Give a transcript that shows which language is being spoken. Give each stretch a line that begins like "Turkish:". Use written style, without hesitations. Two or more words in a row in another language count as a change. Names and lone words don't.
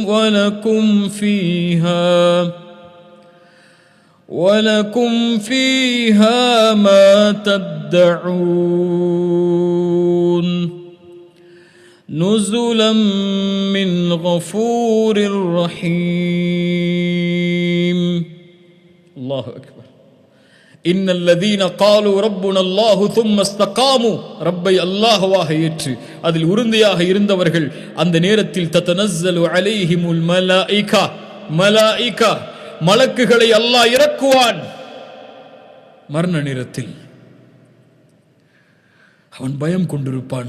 Arabic: ولكم فيها ما تدعون نزلا من غفور رحيم. الله أكبر. إن الذين قالوا ربنا الله ثم استقاموا.
Tamil: ரப்பை அல்லாஹ்வாக ஏற்று அதில் உறுதியாக இருந்தவர்கள் அந்த நேரத்தில்
Arabic: تتنزل عليهم الملائكة
Tamil: மலக்குகளை அல்லாஹ் இறக்குவான். மரண நேரத்தில் அவன் பயம் கொண்டிருப்பான்.